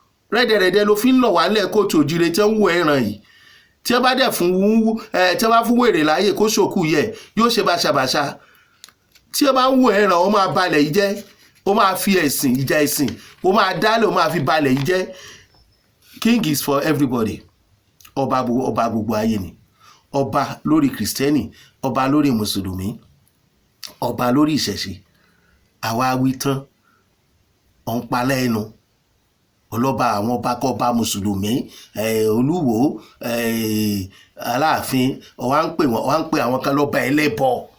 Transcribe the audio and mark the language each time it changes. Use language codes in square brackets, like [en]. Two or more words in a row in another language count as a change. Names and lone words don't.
[yo] Rẹ́dẹ̀rẹ́dẹ́ ló fi ń lọ̀ wá lẹ́ kóòtù òjire tí ń wò ẹ̀ràn yìí. Tí wọ́n bá dẹ̀ fún wú-, ẹ, tí wọ́n bá fún wèrè láàyè kó ṣòkú yẹ, yóò ṣe báṣabàṣa. Tí wọ́n bá ń wò ẹ̀ràn, ó máa balẹ̀ yìí jẹ́. Ó máa fi ẹ̀sìn, ìjà ẹ̀sìn, ó máa dálẹ̀, ó máa fi balẹ̀ yìí jẹ́. [en] King is for everybody. [yo] Ọba gbo-, ọba gbogbo ayé ni. Ọba lórí Kristẹni, ọba lórí Mùsùlùmí, ọba lórí ìṣẹ̀ṣe. Àwa wí tán, ọ̀ ń pa lẹ́nu. Ọlọ́ba àwọn ọba kọ́ ọba Mùsùlùmí, eh, Olúwo, eh, Aláàfin, ó wá ń pè wọ́n, ó wá ń pè àwọn kan lọ́ba ẹlẹ́bọ.